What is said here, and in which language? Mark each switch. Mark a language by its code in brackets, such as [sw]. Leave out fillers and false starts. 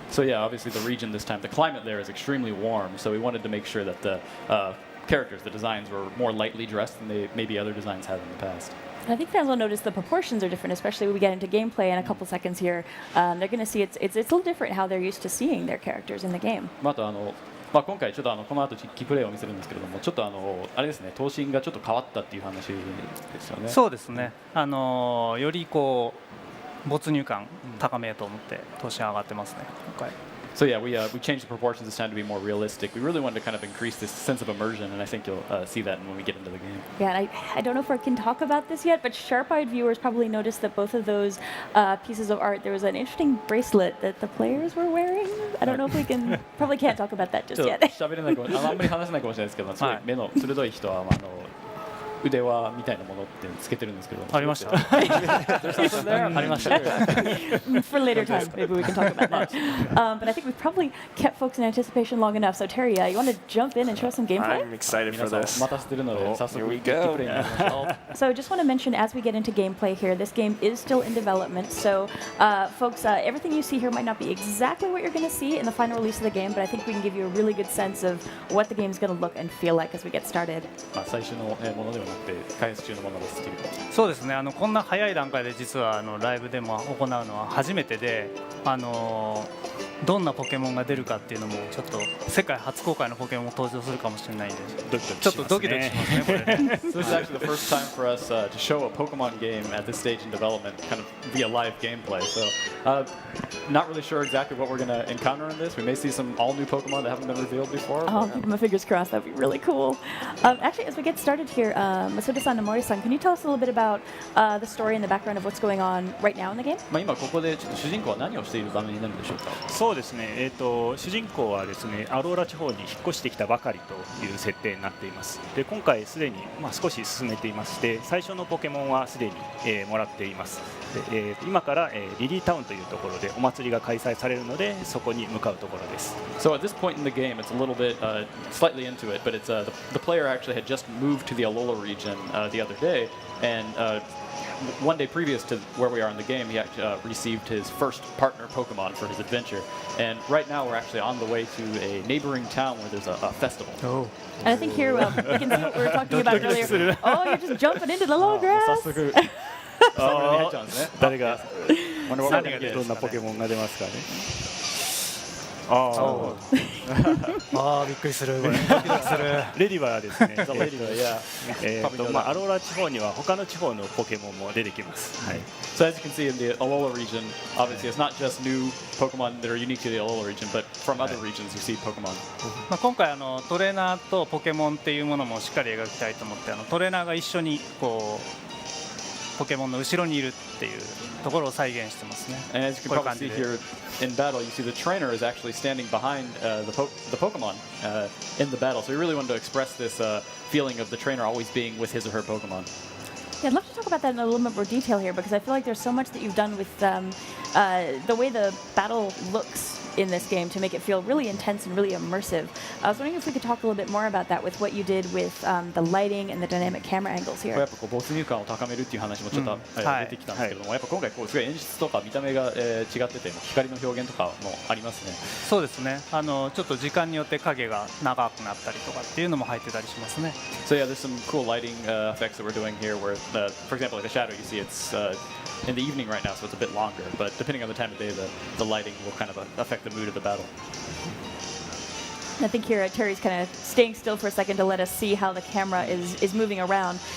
[en] So yeah, obviously the region this time, the climate there is extremely warm, so we wanted to make sure that the characters, the designs were more lightly dressed than maybe other designs have in the past. And I think fans will notice the proportions are different, especially when we get into gameplay in a couple seconds here. They're going to see it's a little different how they're used to seeing their characters in the game. [ja] あと今回ちょっとこの後キープレイを見せるんですけれども、ちょっとあれですね、頭身がちょっと変わったっていう話ですよね。そうですねよりこう没入感高めようと思って頭身上がってますね今回。 [en] So yeah, we changed the proportions this time to be more realistic. We really wanted to kind of increase this sense of immersion, and I think you'll see that when we get into the game. Yeah, and I don't know if I can talk about this yet, but sharp-eyed viewers probably noticed that both of those pieces of art, there was an interesting bracelet that the players were wearing. I don't know if we can, probably can't talk about that just [ja] ちょっと喋れないかもあんまり話せないかもしれないですけど、すごい目の鋭い人は腕輪みたいなものってつけてるんですけど。ありました。ありました。 [en] For later time, maybe we can talk about that. But I think we've probably kept folks in anticipation long enough. So Terry, you want to jump in and show us some gameplay? I'm excited for [ja] 皆さん [en] this. [ja] 待たせてるので、早 [en] Here [ja] 速 [en] we [ja] キー [en] go. [ja] プレイになりましょう。 [en] So I just want to mention as we get into gameplay here, this game is still in development. So folks, everything you see here might not be exactly what you're going to see in the final release of the game, but I think we can give you a really good sense of what the game's going to look and feel like as we get started. [ja] 最初のものではなくて開発中のものですっていう。そうですねこんな早い段階で実はライブでも行うのは初めてでどんなポケモンが出るかっていうのもちょっと世界初公開のポケモンも登場するかもしれないんでちょっとドキドキしますねこれね。 [en] So this is actually the first time for us to show a Pokemon game at this stage in development, kind of via live gameplay. So, not really sure exactly what we're going to encounter in this. We may see some all new Pokemon that haven't been revealed before. Oh, I'm keeping my fingers crossed. That'd be really cool. Actually, as we get started here, Masuda-san and Mori-san, can you tell us a little bit about the story and the background of what's going on right now in the game? [ja] 今ここでちょっと主人公は何をしている場面になるんでしょうか。そうですね、主人公はですねアローラ地方に引っ越してきたばかりという設定になっています。で今回すでに、少し進めていまして最初のポケモンはすでに、もらっています。で今から、リリータウンというところでお祭りが開催されるのでそこに向かうところです。 [en] So at this point in the game, it's a little bit slightly into it, but it's the player actually had just moved to the Alola region the other day, and one day previous to where we are in the game, he actually received his first partner Pokemon for his adventure. And right now we're actually on the way to a neighboring town where there's a festival. And I think here you can see what we were talking about earlier. Oh, you're just jumping into the long grass. [ja] 早速そこに入っちゃうんですね。誰が [en] Wonder what we're gonna get. [ja] どんなポケモンが出ますかね。ああびっくりするこれドキドキするレディバはですね、 [en] The lady, yeah. [ja] アローラ地方には他の地方のポケモンも出てきます。はい。 [en] So as you can see in the Alola region, obviously it's not just new Pokemon that are unique to the Alola region, but from other regions you see Pokemon. [ja] まあ今回トレーナーとポケモンっていうものもしっかり描きたいと思ってトレーナーが一緒にこうポケモンの後ろにいるっていうところを再現してますね。 [en] And as you can probably see here in battle, you see the trainer is actually standing behind the Pokemon in the battle. So we really wanted to express this feeling of the trainer always being with his or her Pokemon. Yeah, I'd love to talk about that in a little bit more detail here because I feel like there's so much that you've done with the way the battle looks in this game to make it feel really intense and really immersive. I was wondering if we could talk a little bit more about that with what you did with the lighting and the dynamic camera angles [ja] や [en] here. [ja] っぱこう没入感を高めるっていう話もちょっと、はい出てきたんですけども、やっぱ今回こうすごい演出とか見た目が、違ってて光の表現とかもありますね。そうですねちょっと時間によって影が長くなったりとかっていうのも入ってたりしますね。 [en] So yeah, there's some cool lighting effects that we're doing here where, for example, like the shadow you see, it's in the evening right now, so it's a bit longer, but depending on the time of day, the lighting will kind of affect the mood of the battle. I think here Terry's kind of staying still for a second to let us see how the camera is moving around.